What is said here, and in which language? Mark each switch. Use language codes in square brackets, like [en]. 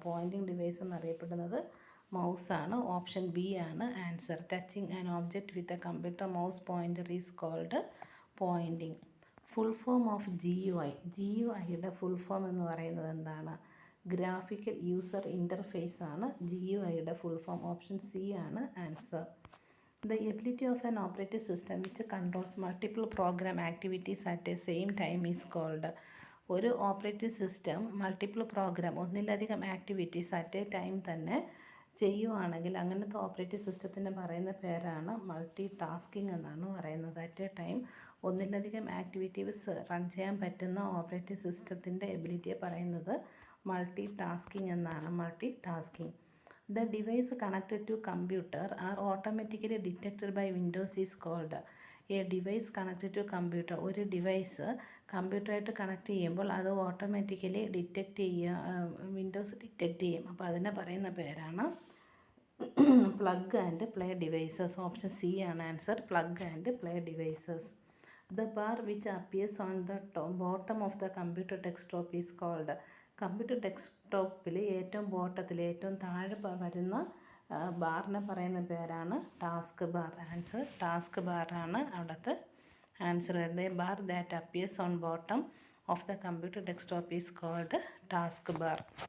[ml] Poynting device എന്നറിയപ്പെടുന്നത് മൗസാണ്. Option B ആണ് answer. [en] Touching an object with a computer mouse pointer is called pointing. Full form of GUI. [ml] GUIയുടെ full form എന്ന് പറയുന്നത് എന്താണ്? Graphical user interface ആണ് GUIയുടെ full form. Option C ആണ് answer. [en] The ability of an operating system which controls multiple program activities at the same time is called. [ml] ഒരു operating system multiple programme, ഒന്നിലധികം activities at A time തന്നെ ചെയ്യുവാണെങ്കിൽ അങ്ങനത്തെ operating സിസ്റ്റത്തിന് പറയുന്ന പേരാണ് multi tasking എന്നാണ് പറയുന്നത്. അറ്റ് എ ടൈം ഒന്നിലധികം ആക്ടിവിറ്റീസ് റൺ ചെയ്യാൻ പറ്റുന്ന ഓപ്പറേറ്റിംഗ് സിസ്റ്റത്തിൻ്റെ എബിലിറ്റിയെ പറയുന്നത് മൾട്ടി ടാസ്കിങ് എന്നാണ്. Multi tasking. [en] The device connected to computer are automatically detected by Windows is called. A device connected to computer, [ml] ഒരു ഡിവൈസ് കമ്പ്യൂട്ടറായിട്ട് കണക്ട് ചെയ്യുമ്പോൾ അത് ഓട്ടോമാറ്റിക്കലി ഡിറ്റക്റ്റ് ചെയ്യുക, വിൻഡോസ് ഡിറ്റക്റ്റ് ചെയ്യും. അപ്പോൾ അതിനെ പറയുന്ന പേരാണ് plug and play devices. Option C ആണ് answer. Plug and play devices. [en] The bar which appears on the bottom of the computer desktop is called. [ml] Computer ഡെസ്ക്ടോപ്പിൽ ഏറ്റവും ബോട്ടത്തിൽ ഏറ്റവും താഴെ വരുന്ന ബാറിനെ പറയുന്ന പേരാണ് ടാസ്ക് ബാർ. ആൻസർ ടാസ്ക് ബാറാണ് അവിടുത്തെ ആൻസർ വരുന്നത്. [en] Bar that appears on bottom of the computer desktop is called task bar.